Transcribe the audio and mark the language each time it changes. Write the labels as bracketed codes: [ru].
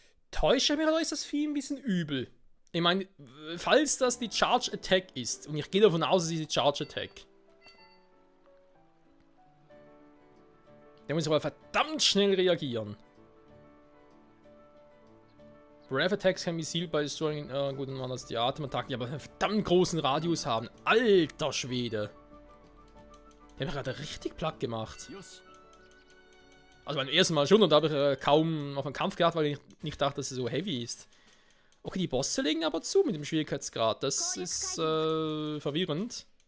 [de] Täusche mir, oder ist das Vieh ein bisschen übel? Ich meine, falls das die Charge Attack ist, und ich gehe davon aus, es ist die Charge Attack, der muss aber verdammt schnell reagieren. [en] Breath Attacks can be sealed by destroying. [de] Gut, dann waren das die Atemattacken, die aber einen verdammt großen Radius haben. Alter Schwede! Der hat mich gerade richtig platt gemacht. Also beim ersten Mal schon, und da habe ich kaum auf einen Kampf gehabt, weil ich nicht dachte, dass er so heavy ist. Okay, die Bosse legen aber zu mit dem Schwierigkeitsgrad. Das ist verwirrend.